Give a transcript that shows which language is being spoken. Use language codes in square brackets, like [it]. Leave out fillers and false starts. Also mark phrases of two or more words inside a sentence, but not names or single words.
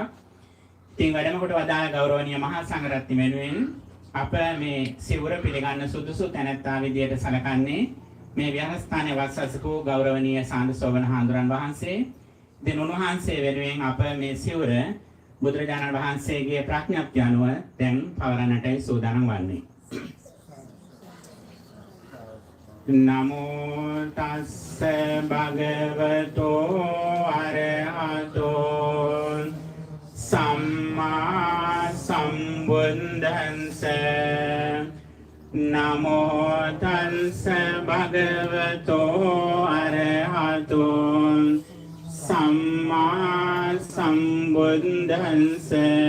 [si] ඉතින් වැඩම කොට වදාළ ගෞරවනීය මහා සංඝරත්නය වෙනුවෙන් අප මේ සිවුර පිළිගන්න සුදුසු තැනැත්තා විදියට සැලකන්නේ මේ විහාරස්ථානයේ වස්සසකෝ ගෞරවනීය සාන්ද සෝබන හාමුදුරන් වහන්සේ. ඉතින් උන්වහන්සේ වෙනුවෙන් අප මේ සිවුර බුදුරජාණන් වහන්සේගේ ප්‍රඥප්තිය අනුව දැන් පවරන්නටයි සූදානම් වන්නේ. [pi] නමෝ තස්ස භගවතෝ අරහතෝ සම්මා සම්බුද්දස්ස. නමෝ තස්ස භගවතෝ අරහතෝ සම්මා සම්බුද්දස්ස.